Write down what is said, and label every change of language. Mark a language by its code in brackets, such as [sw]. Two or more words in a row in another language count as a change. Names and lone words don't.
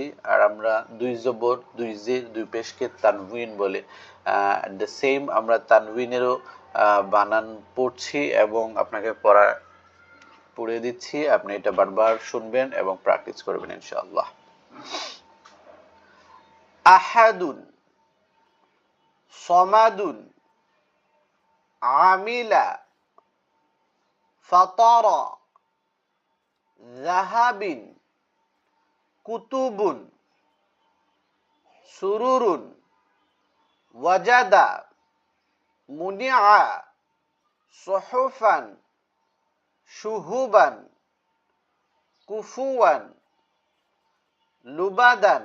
[bn] আর আমরা দুই জবর দুই জের দুই পেশকে তানউইন বলে [en] the same [bn] আমরা তানউইনেরও বানান পড়ছি এবং আপনাকে পড়ে দিচ্ছি। আপনি এটা বারবার শুনবেন এবং প্র্যাকটিস করবেন [ar] إن شاء الله. أحدٌ، صمدٌ، عَمِلَ, فَطَرَ، ذهبٍ، كتبٌ، سرورٌ, وَجَدَ، مُنِعَ، صحفًا، شهبًا، كفوًا، لبدًا,